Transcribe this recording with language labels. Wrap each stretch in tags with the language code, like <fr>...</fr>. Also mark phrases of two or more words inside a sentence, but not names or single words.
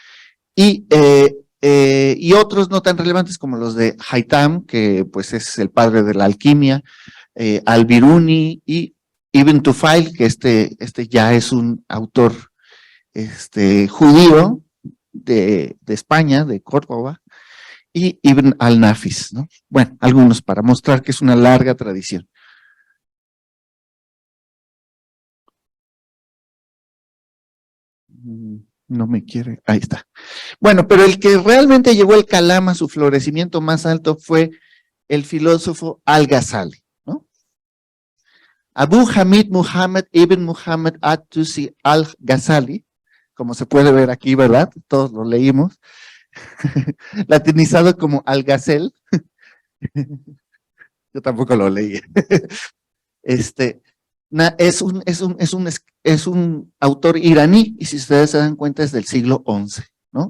<es>y otros no tan relevantes como los de Haytham, que pues es el padre de la alquimia, Al-Biruni y Ibn Tufail, que este ya es un autor judío de España, de Córdoba, y Ibn al-Nafis, ¿no? Bueno, algunos para mostrar que es una larga tradición. No me quiere, ahí está. Bueno, pero el que realmente llevó el kalam a su florecimiento más alto fue el filósofo Al-Ghazali, ¿no? Abu Hamid Muhammad ibn Muhammad at-Tusi al-Ghazali, como se puede ver aquí, ¿verdad? Todos lo leímos, latinizado como Al-Ghazel. Yo tampoco lo leí. Es un autor iraní, y si ustedes se dan cuenta es del siglo XI, ¿no?</es>